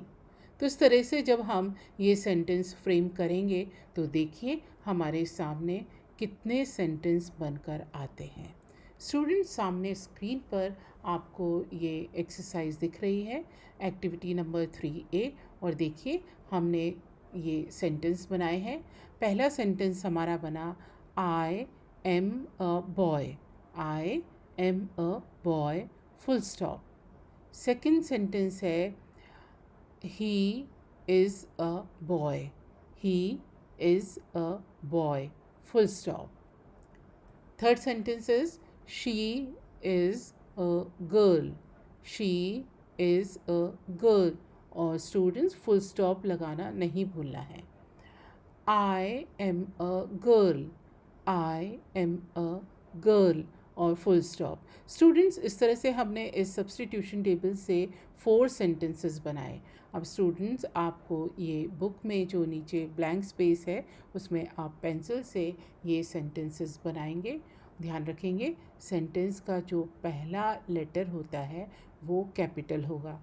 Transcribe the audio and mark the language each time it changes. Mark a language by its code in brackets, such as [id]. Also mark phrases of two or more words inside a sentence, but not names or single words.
[hi] तो इस तरह से जब हम ये सेंटेंस फ्रेम करेंगे तो देखिए हमारे सामने कितने सेंटेंस बनकर आते हैं। स्टूडेंट्स, सामने स्क्रीन पर आपको ये एक्सरसाइज दिख रही है, [en] activity number [hi] 3A। और देखिए हमने ये सेंटेंस बनाए हैं। पहला सेंटेंस हमारा बना [en] I am a boy, I am a boy, full stop. second sentence है he is a boy, he is a boy, full stop. Third sentence is she is a girl, she is a girl। [hi] और स्टूडेंट्स, [en] full stop [hi] लगाना नहीं भूलना है। [en] I am a girl, I am a girl और full stop. [hi] स्टूडेंट्स, इस तरह से हमने इस [en] substitution table [hi] से 4 सेंटेंसेस बनाए। अब स्टूडेंट्स, आपको ये बुक में जो नीचे [en] blank space [hi] है उसमें आप पेंसिल से ये सेंटेंसेस बनाएंगे। ध्यान रखेंगे सेंटेंस का जो पहला लेटर होता है वो कैपिटल होगा।